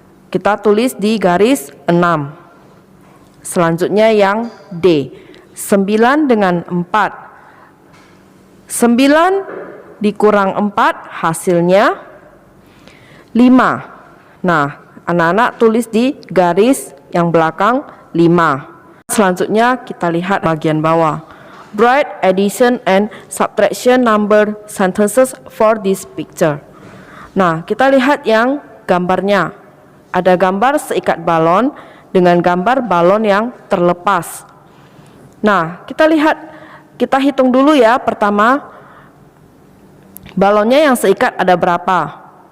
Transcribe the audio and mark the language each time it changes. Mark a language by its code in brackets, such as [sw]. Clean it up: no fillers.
[id] Kita tulis di garis 6. Selanjutnya yang D, 9 dengan 4. 9 dikurang 4 hasilnya 5. Nah, anak-anak tulis di garis yang belakang 5. Selanjutnya kita lihat bagian bawah. [en] Write addition and subtraction number sentences for this picture. [id] Nah, kita lihat yang gambarnya. Ada gambar seikat balon dengan gambar balon yang terlepas. Nah, kita lihat, kita hitung dulu ya. Pertama, balonnya yang seikat ada berapa?